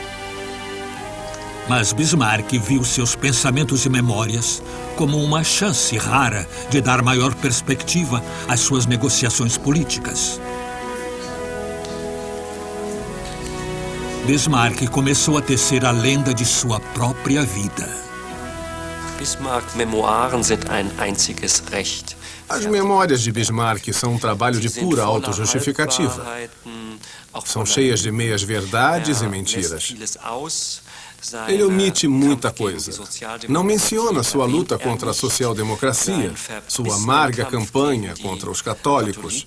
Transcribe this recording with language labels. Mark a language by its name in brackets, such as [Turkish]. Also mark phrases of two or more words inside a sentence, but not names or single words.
[Portuguese] Mas Bismarck viu seus pensamentos e memórias como uma chance rara de dar maior perspectiva às suas negociações políticas. Bismarck começou a tecer a lenda de sua própria vida. [German] Bismarck-Memoiren sind ein einziges Recht. [Portuguese] As memórias de Bismarck são um trabalho de pura autojustificativa. São cheias de meias-verdades e mentiras. Ele omite muita coisa. Não menciona sua luta contra a social-democracia, sua amarga campanha contra os católicos.